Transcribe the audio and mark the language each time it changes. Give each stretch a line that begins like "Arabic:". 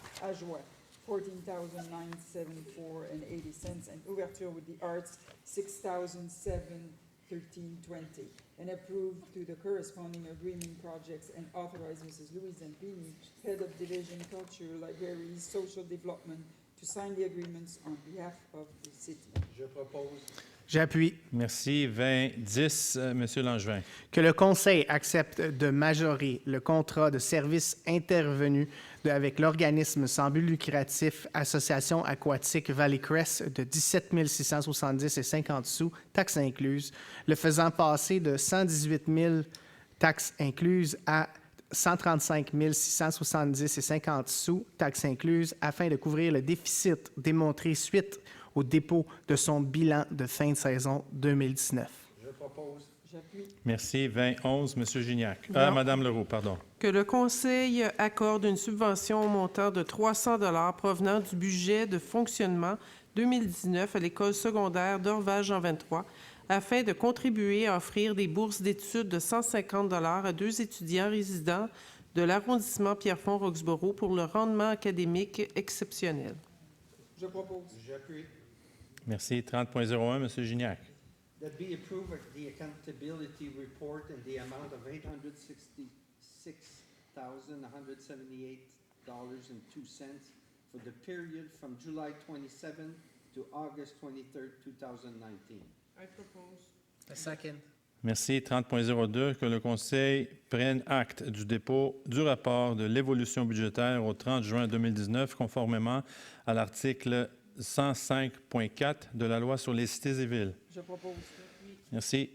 English: AJOA, $14,974.80, and Ouverture with the Arts, $6,713.20, and approved to the corresponding agreement projects and authorize Mrs. Louise Zampini, Head of Division Culture, Libraries, Social Development, to sign the agreements on behalf of the city.
French: Je propose. J'appuie. Merci. 20.10, Monsieur Langevin. Que le Conseil accepte de majorer le contrat de service intervenu avec l'organisme sans but lucratif Association aquatique Valley Crest de 17 670,50 sous, taxes incluses, le faisant passer de 118 000 taxes incluses à 135 670,50 sous, taxes incluses, afin de couvrir le déficit démontré suite au dépôt de son bilan de fin de saison 2019. Je propose. J'appuie. Merci. 20.11, Monsieur Gignac. Madame Leroux, pardon. Que le Conseil accorde une subvention au montant de 300 provenant du budget de fonctionnement 2019 à l'école secondaire d'Orval-Jean-23 afin de contribuer à offrir des bourses d'études de 150 à 2 étudiants résidents de l'arrondissement Pierrefonds-Roxborough pour le rendement académique exceptionnel. Je propose. J'appuie. Merci. 30.01, Monsieur Gignac.
English: That be approved the accountability report in the amount of $866,178.02 for the period from July 27 to August 23, 2019. A second.
French: Merci. 30.02, que le Conseil prenne acte du dépôt du rapport de l'évolution budgétaire au 30 juin 2019, conformément à l'article 105.4 de la loi sur les cités et villes. Je propose. Merci.